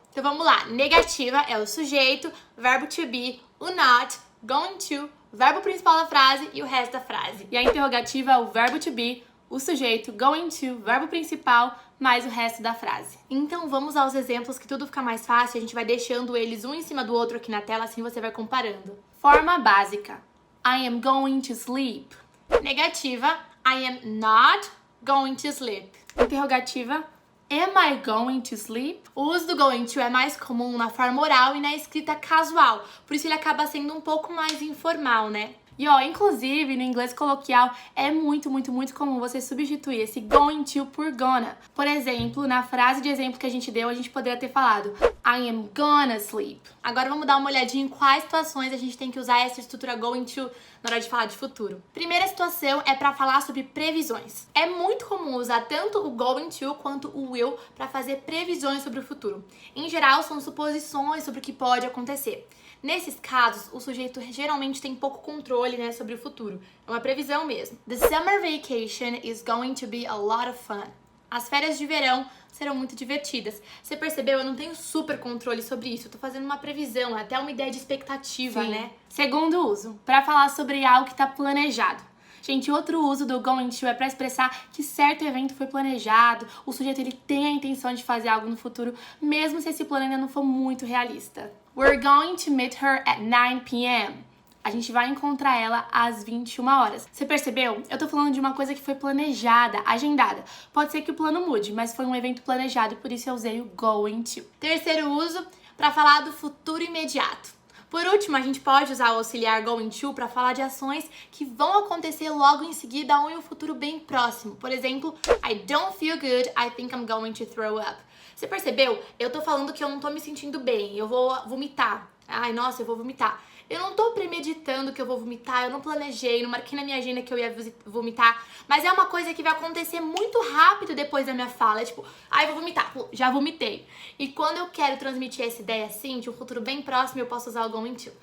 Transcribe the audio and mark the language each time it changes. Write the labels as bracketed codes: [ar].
[pt] Então vamos lá, negativa é o sujeito, verbo to be, o not, going to, verbo principal da frase e o resto da frase. E a interrogativa é o verbo to be, o sujeito, going to, verbo principal, mais o resto da frase. Então vamos aos exemplos que tudo fica mais fácil, a gente vai deixando eles um em cima do outro aqui na tela, assim você vai comparando. Forma básica. [en] I am going to sleep. Negativa, I am not going to sleep. Interrogativa, am I going to sleep? [pt] O uso do going to é mais comum na forma oral e na escrita casual, por isso ele acaba sendo um pouco mais informal, né? E inclusive, no inglês coloquial, é muito comum você substituir esse going to por gonna. Por exemplo, na frase de exemplo que a gente deu, a gente poderia ter falado [en] I am gonna sleep. [pt] Agora vamos dar uma olhadinha em quais situações a gente tem que usar essa estrutura going to na hora de falar de futuro. Primeira situação é para falar sobre previsões. É muito comum usar tanto o going to quanto o will para fazer previsões sobre o futuro. Em geral, são suposições sobre o que pode acontecer. Nesses casos, o sujeito geralmente tem pouco controle, né, sobre o futuro. É uma previsão mesmo. [en] The summer vacation is going to be a lot of fun. [pt] As férias de verão serão muito divertidas. Você percebeu? Eu não tenho super controle sobre isso. Eu tô fazendo uma previsão, até uma ideia de expectativa, né? Segundo uso, para falar sobre algo que tá planejado. Gente, outro uso do going to é para expressar que certo evento foi planejado, o sujeito ele tem a intenção de fazer algo no futuro, mesmo se esse plano ainda não for muito realista. [en] We're going to meet her at 9 p.m. [pt] A gente vai encontrar ela às 21 horas. Você percebeu? Eu tô falando de uma coisa que foi planejada, agendada. Pode ser que o plano mude, mas foi um evento planejado, por isso eu usei o going to. Terceiro uso, para falar do futuro imediato. Por último, a gente pode usar o auxiliar going to para falar de ações que vão acontecer logo em seguida ou em um futuro bem próximo. Por exemplo, [en] I don't feel good, I think I'm going to throw up. [pt] Você percebeu? Eu tô falando que eu não tô me sentindo bem, eu vou vomitar. Ai, nossa, eu vou vomitar. Eu não tô premeditando que eu vou vomitar, eu não planejei, não marquei na minha agenda que eu ia vomitar, mas é uma coisa que vai acontecer muito rápido depois da minha fala. É tipo, ai, vou vomitar, já vomitei. E quando eu quero transmitir essa ideia assim, de um futuro bem próximo, eu posso usar o going to.